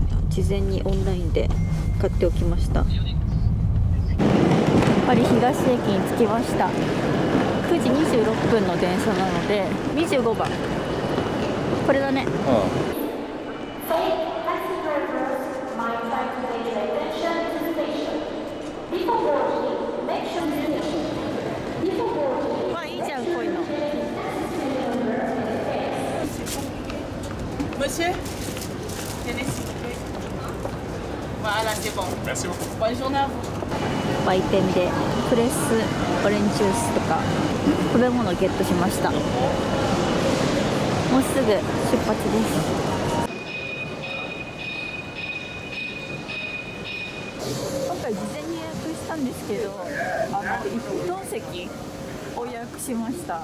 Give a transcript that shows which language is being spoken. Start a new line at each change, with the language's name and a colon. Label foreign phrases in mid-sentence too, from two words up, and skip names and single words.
Japanese: 事前にオンラインで買っておきました。パリ東駅に着きました。9時26分の電車なので25番これだね。まあいいじゃんこういうの。
French: Monsieur, tenez s'il vous plaît. Voilà, c'est bon. Merci beaucoup. Bonne journée à vous.
Japanese: 売店でプレスオレンジジュースとか食べ物をゲットしました。もうすぐ出発です。今回事前に予約したんですけど、一等席を予約しました。